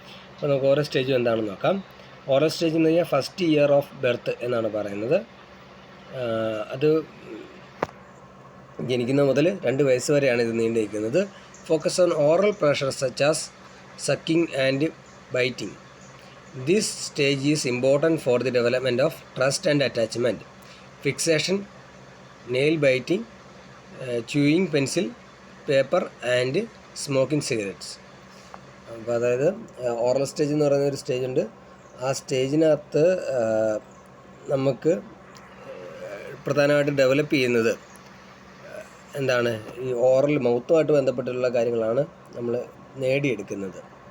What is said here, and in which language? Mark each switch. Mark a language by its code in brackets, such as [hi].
[ml] അപ്പോൾ നമുക്ക് ഓരോ സ്റ്റേജും എന്താണെന്ന് നോക്കാം. ഓറൽ സ്റ്റേജ് എന്ന് പറഞ്ഞാൽ [en] first year of birth [ml] എന്നാണ് പറയുന്നത്. അത് ജനിക്കുന്ന മുതൽ 2 വയസ്സ് വരെയാണ് ഇത് നീണ്ടിരിക്കുന്നത്. [en] Focus on oral pressure such as sucking and biting. This stage is important for the development of trust and attachment. Fixation, nail biting, chewing pencil, paper and smoking cigarettes. [ml] അപ്പോൾ അതായത് ഓറൽ സ്റ്റേജ് എന്ന് പറയുന്നൊരു stage ഉണ്ട്. ആ സ്റ്റേജിനകത്ത് നമുക്ക് പ്രധാനമായിട്ട് develop ചെയ്യുന്നത് എന്താണ്, ഈ ഓറൽ മൗത്തുമായിട്ട് ബന്ധപ്പെട്ടുള്ള കാര്യങ്ങളാണ് നമ്മൾ നേടിയെടുക്കുന്നത്.